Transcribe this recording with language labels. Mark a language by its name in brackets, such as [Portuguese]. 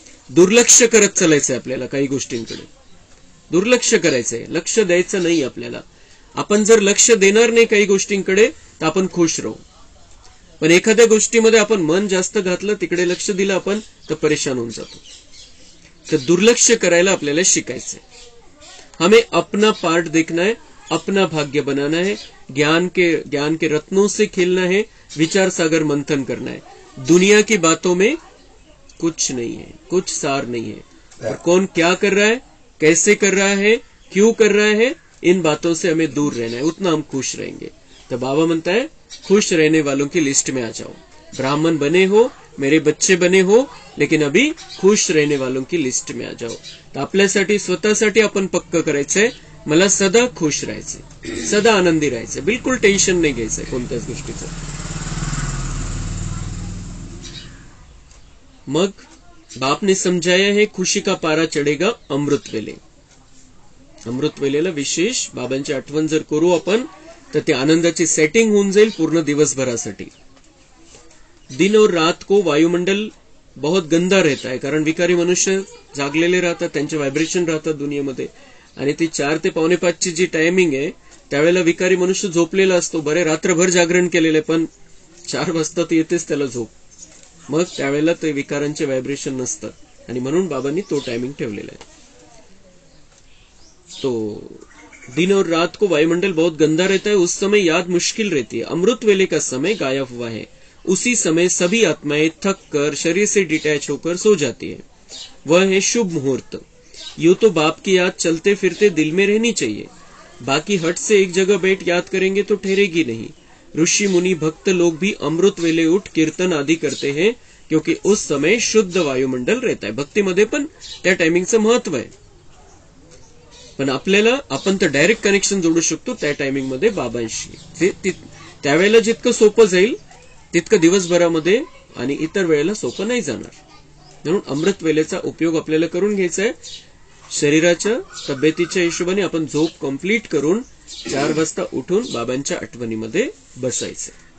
[Marathi] दुर्लक्ष करत चालायचंय आपल्याला, काही गोष्टींकडे दुर्लक्ष करायचंय, लक्ष द्यायचं नाही आपल्याला. आपण जर लक्ष देणार नाही काही गोष्टींकडे तर आपण खुश राहू. पण एखाद्या गोष्टीमध्ये आपण मन जास्त घातलं, तिकडे लक्ष दिलं आपण, तर परेशान होऊन जातो. तर दुर्लक्ष करायला आपल्याला शिकायचंय. [Hindi] हमें अपना पार्ट देखना है, अपना भाग्य बनाना है, ज्ञान के रत्नों से खेलना है, विचार सागर मंथन करना है. दुनिया की बातों में कुछ नहीं है, कुछ सार नहीं है. और कौन क्या कर रहा है, कैसे कर रहा है, क्यों कर रहा है, इन बातों से हमें दूर रहना है, उतना हम खुश रहेंगे. तो बाबा म्हणता है खुश रहने वालों की लिस्ट में आ जाओ. ब्राह्मण बने हो, मेरे बच्चे बने हो, लेकिन अभी खुश रहने वालों की लिस्ट में आ जाओ. [Marathi] तर आपल्यासाठी स्वतःसाठी आपण पक्क करायचंय, मला सदा खुश राहायचंय, सदा आनंदी राहायचंय, बिलकुल टेन्शन नाही घ्यायचंय कोणत्याच गोष्टीचं. [Hindi] मग बाप ने समझाया है खुशी का पारा चढेगा अमृत वेले. [Marathi] अमृत वेलेला विशेष बाबांची आठवण जर करू आपण, तर ते आनंदाची सेटिंग होऊन जाईल पूर्ण दिवसभरासाठी. [Hindi] दिन और रात को वायुमंडल बहुत गंदा रहता है, [Marathi] कारण विकारी मनुष्य जागलेले राहतात, त्यांचे व्हायब्रेशन राहतात दुनियेमध्ये. आणि ती 4 ते 4:45 जी टायमिंग आहे, त्यावेळेला विकारी मनुष्य झोपलेला असतो. बरे रात्रभर जागरण केलेले, पण 4 वाजता तर येतेच त्याला झोप. मग त्यावेळेला ते विकारांचे व्हायब्रेशन नसतात, आणि म्हणून बाबांनी तो टायमिंग ठेवलेला आहे. [Hindi] तो दिन और रात को वायुमंडल बहुत गंदा रहता है, उस समय याद मुश्किल रहती है. अमृत वेले का समय गायब हुआ है, उसी समय सभी आत्माएं थक कर शरीर से डिटैच होकर सो जाती है. वह है शुभ मुहूर्त. यूं तो बाप की याद चलते फिरते दिल में रहनी चाहिए, बाकी हट से एक जगह बैठ याद करेंगे तो ठहरेगी नहीं. ऋषि मुनि भक्त लोग भी अमृत वेले उठ कीर्तन आदि करते हैं, क्योंकि उस समय शुद्ध वायुमंडल रहता है. [Marathi] भक्तीमध्ये पण त्या टायमिंगचं महत्व आहे. पण आपल्याला, आपण तर डायरेक्ट कनेक्शन जोडू शकतो त्या टायमिंग मध्ये बाबांशी. त्यावेळेला जितकं सोपं जाईल तितकं दिवसभरामध्ये आणि इतर वेळेला सोपं नाही जाणार. म्हणून अमृत वेलेचा उपयोग आपल्याला करून घ्यायचा आहे. शरीराच्या तब्येतीच्या हिशोबाने आपण झोप कंप्लीट करून 4 वाजता उठून बाबांच्या आठवणीमध्ये बसायचं.